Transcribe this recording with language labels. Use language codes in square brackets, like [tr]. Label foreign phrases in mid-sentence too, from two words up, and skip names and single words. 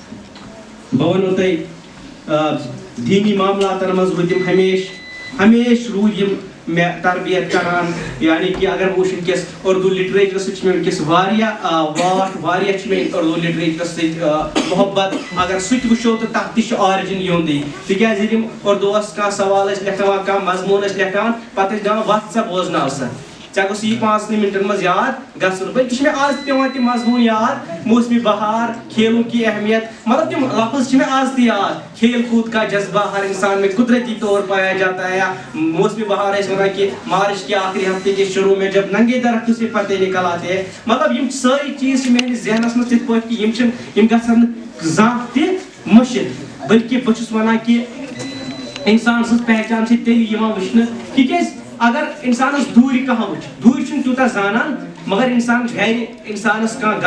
[ks] بہٕ وَنو تۄہہِ دیٖنی معاملاتن منٛز روٗدۍ یِم ہمیشہِ روٗدۍ یِم مےٚ تربیت کران یعنی کہ اگر بہٕ وٕچھِ وٕنکیٚس اردوٗ لٹریچرس سۭتۍ چھِ مےٚ وٕنکیٚس واریاہ واٹھ واریاہ چھِ مےٚ اردوٗ لٹریچرس سۭتۍ محبت اگر سُہ تہِ وٕچھو تہٕ تتھ تہِ چھُ آرجن یِہُنٛدُے تِکیٛازِ ییٚلہِ یِم اردوٗوس کانٛہہ سوال ٲسۍ لیکھناوان کانٛہہ مضموٗن ٲسۍ لیکھناوان پتہٕ ٲسۍ دپان وَتھ سا بوزناو سا ژےٚ گوٚژھ یہِ 5 مِنٹن منٛز یاد گژھُن بلکہِ چھُ مےٚ آز تہِ پیٚوان تِم مضموٗن یاد [ur] موسمی بہار کھیلوں کی اہمیت [ks] مطلب تِم لفظ چھِ مےٚ آز تہِ یاد [ur] کھیل کوٗد کا جذبہ ہر انسان میں قدرتی طور پایا جاتا ہے [ks] یا [ur] موسمی بہار [ks] ٲسۍ وَنان کہ [ur] مارچ کے آخری ہفتے کے شروع میں جب ننگے درختوں سے پتے نکل آتے ہیں [ks] مطلب یِم سٲری چیٖز چھِ میٲنِس ذہنس منٛز تِتھ پٲٹھۍ کہ یِم گژھن نہٕ زانٛہہ تہِ مٔشِتھ بلکہِ بہٕ چھُس وَنان کہ اِنسان سٕنٛز پہچان چھِ تیٚلہِ یِوان وٕچھنہٕ تِکیٛازِ اگر انسانس دوٗرِ کانٛہہ وٕچھِ دوٗرِ چھُنہٕ تیوٗتاہ زانان مگر انسان گرِ انسانس کانٛہہ